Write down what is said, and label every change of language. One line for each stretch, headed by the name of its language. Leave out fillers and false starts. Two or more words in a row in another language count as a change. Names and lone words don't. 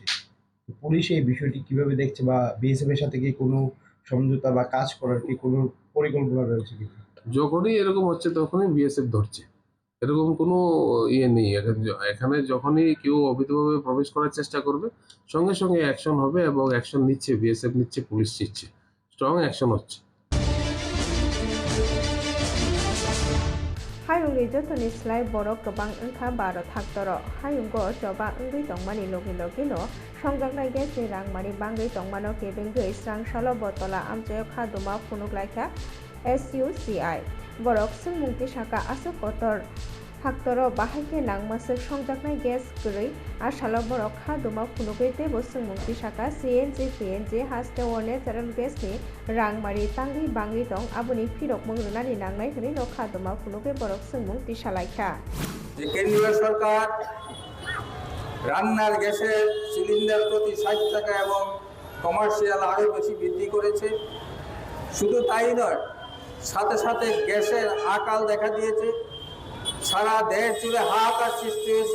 Bangla: তো পুলিশ এই বিষয়টি কিভাবে দেখছে, বা বিএসএফ এর সাথে কি কোনো সমঝোতা বা কাজ করার কি কোনো পরিকল্পনা রয়েছে কি? যখনই এরকম হচ্ছে তখনই বিএসএফ ধরছে, এরকম কোনো ইয়ে নেই। এখানে যখনই কেউ অবৈধভাবে প্রবেশ করার চেষ্টা করবে সঙ্গে সঙ্গে অ্যাকশন হবে, এবং অ্যাকশন নিচ্ছে বিএসএফ, নিচ্ছে পুলিশ নিচ্ছে,
English: strong action
Bangla: হচ্ছে।
Kok Borok: Hayungni jotoni slai borok gobang wngkha 12 thaktoro. Hayungo joba wngwi tongmani logi-logino songjaknai gas ni rangmani bangwi tongmano kebengwi srang salo botola amchayo khaduma phunuklaikha SUCI. Borok sungmung tisaka asuk kotor thaktoro bahaike nangmasuk songjaknai gas gwerui asalo borok khaduma phunugwi tebo sungmung tisaka CNG PNG hasteo
English: natural gas
Kok Borok: ni rangmari tangwi bangwi tong aboni phirokmung runani nangnai hwnwi no khaduma phunugwi borok sungmung tisalaikha.
Bangla: যে কেন্দ্রীয় সরকার রান্নার গ্যাসের সিলিন্ডার প্রতি 60 টাকা এবং কমার্শিয়াল আরও বেশি বৃদ্ধি করেছে। শুধু তাই নয়, সাথে সাথে গ্যাসের আকাল দেখা দিয়েছে। সারা দেশ জুড়ে হাহাকার সৃষ্টি হয়েছে।